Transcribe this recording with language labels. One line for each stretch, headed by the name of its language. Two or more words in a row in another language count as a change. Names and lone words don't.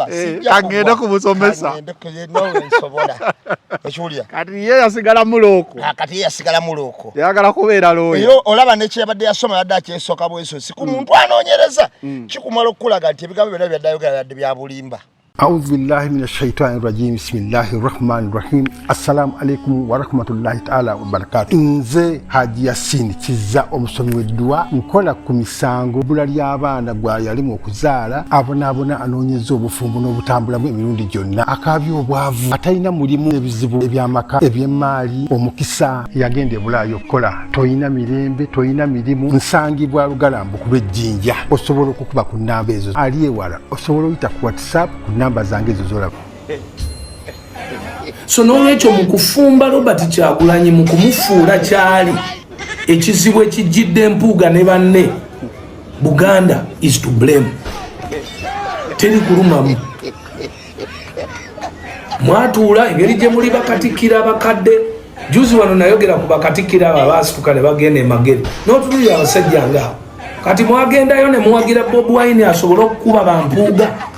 Ganda: agende kumusomesa. Nsobola. Ekiwulira. Kati ye yasigala mulooko. Kati ye yasigala mulooko. Yagala kubeera looya. Era olaba nekyebadde yasoma yadde akyesooka bweso si ku muntu anoonyereza kikumala okukulaga nti ebigambo byonna byadde ayogera yadde bya bulimba.
Arabic: أعوذ بالله من الشيطان الرجيم بسم الله الرحمن الرحيم السلام عليكم ورحمة الله تعالى وبركاته
Ganda: nze Haji Yasin kiza omusomi w'eddwa nkola ku misango bula ly'abaana gwa yalimu okuzaala abonaabona anoonyeza obufumbo n'obutambula bw'emirundi gyonna akaabya obwavu atalina mulimu ebizibu eby'amaka eby'emmaali omukisa yagenda e Bulaaya okukola toyina mirembe toyina mirimu nsangibwa Lugalambo ku lw'ejjinja osobola okukuba ku nnamba ezo ali ewala osobola oyita ku WhatsApp ku namba zange ezo zolaba. So n'olwekyo mu kufumba Robert Kyagulanyi mu kumufuula kyali ekizibu ekijjidde empuuga ne banne
English: Buganda is to blame.
Ganda: Teri kulumamu. Mwatuula engeri gye muli bakatikkira abakadde juzi wano nayogera ku bakatikkira abo abaasituka ne bagenda emagere n'otunuulira abasajja ngaawo kati mwagendayo ne muwagira Bobi Wine asobole okukuba bampuuga